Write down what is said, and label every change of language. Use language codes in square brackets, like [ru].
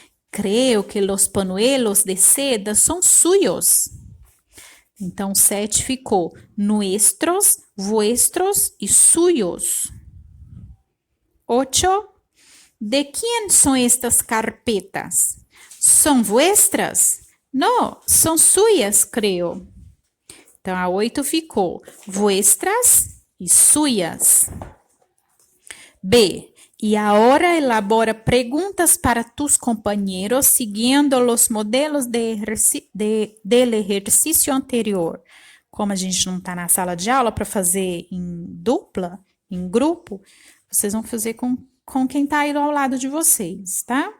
[es] Creo que los pañuelos de seda son suyos. [pt] Então 7 ficou nuestros, vuestros y suyos. 8. [es] ¿De quién son estas carpetas? ¿Son vuestras? No, son suyas, creo. [pt] Então a 8 ficou vuestras y suyas. B. [es] Y ahora elabora preguntas para tus compañeros siguiendo los modelos del exercício anterior. [pt] Como a gente não está na sala de aula para fazer em dupla, em grupo, vocês vão fazer com quem está aí ao lado de vocês, tá?